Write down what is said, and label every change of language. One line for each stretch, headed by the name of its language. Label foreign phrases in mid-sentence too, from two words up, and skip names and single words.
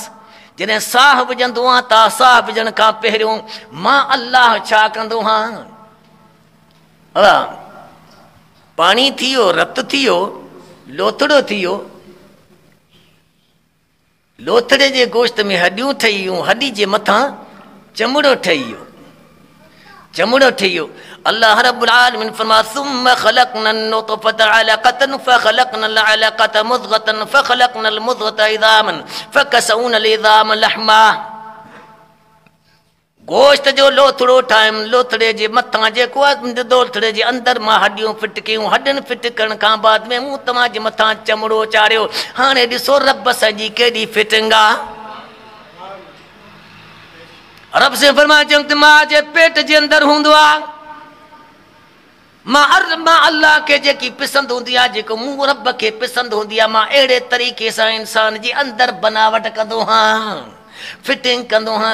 Sindhi: जॾहिं साह विझंदो आहियां त साह विझण खां पहिरियों मां अल्लाह छा कंदो हां, पानी थी वियो, रत थी वियो, लोथड़ो थी वियो, लोथड़े जे गोश्त में हड्डियूं ठही वियूं, हड्डी जे मथां चमड़ो ठही वियो, चमड़ो ठही वियो।
Arabic: الله رب العالمين फरमाया ثم خلقنا النطفة علقة فخلقنا العلقة مضغة فخلقنا المضغة عظاما فكسونا العظام لحما.
Sindhi: गोश्त जो लोथड़ो ठाहियमि, लोथड़े जे मथां जेको आहे लोथड़े जे अंदरि मां हड्डियूं फिट कयूं, हड्डियुनि फिट करण खां बाद में मूं तव्हां जे मथां चमड़ो चाढ़ियो। हाणे ॾिसो रब सॼी केॾी फिटिंग आहे। रब से फरमाए चयऊं त मां जे पेट जे अंदरि हूंदो आहे, मां अल्लाह खे जेकी पसंदि हूंदी आहे, जेको मूं रब खे पसंदि हूंदी आहे, मां अहिड़े तरीक़े सां इंसान जी अंदरि बनावट कंदो हां, फिटिंग कंदो हां।